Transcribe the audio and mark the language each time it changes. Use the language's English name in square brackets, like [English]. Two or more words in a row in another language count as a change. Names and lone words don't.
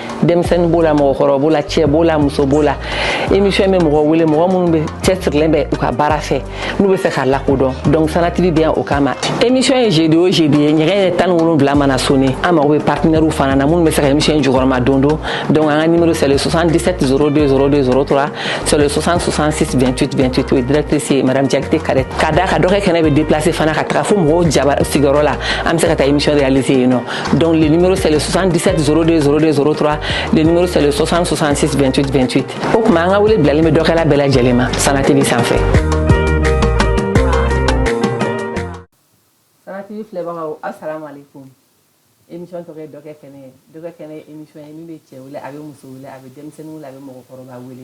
[Bambara] Denmisɛnnin b'o la, mɔgɔkɔrɔba b'o la, cɛ b'o la, muso b'o la. Émission bɛ mɔgɔ wele, mɔgɔ minnu bɛ cɛsirilen bɛ u ka baara fɛ, n'u bɛ fɛ k'a lakodɔn. Donc Sana TV bɛ yan o kama. Émission ye jeudi o jeudi ye, ɲɛgɛn 17 mana sonné. An mago bɛ partenaires fana na minnu bɛ se ka émission jukɔrɔma don don. Donc an ka numéro [French] c'est le [Bambara] 77 02 02 03, [French] c'est le [Bambara] 60 66 28 28. Oui, directrice ye Madame Diakité Kadet. Ka da ka dɔkɛ kɛnɛ bɛ déplacer fana ka taga fo mɔgɔw jaba sigiyɔrɔ la. An bɛ se ka taa [French] émission réaliser [Bambara] yen nɔ. [French] Donc le numéro c'est le 77 02 02 03, le numéro c'est le 60 66 28 28. [Bambara] O kuma an ka wele bilalen bɛ dɔkɛla bɛɛ lajɛlen ma Sana TV sanfɛ. Sana TV filɛbagaw [Arabic] assalamu alaikum. [Bambara] Émission tɔgɔ ye dɔkɛ kɛnɛ ye. Dɔkɛ kɛnɛ ye émission ye min bɛ cɛ wele, a bɛ muso wele, a bɛ denmisɛnnin wele, a bɛ mɔgɔkɔrɔba wele.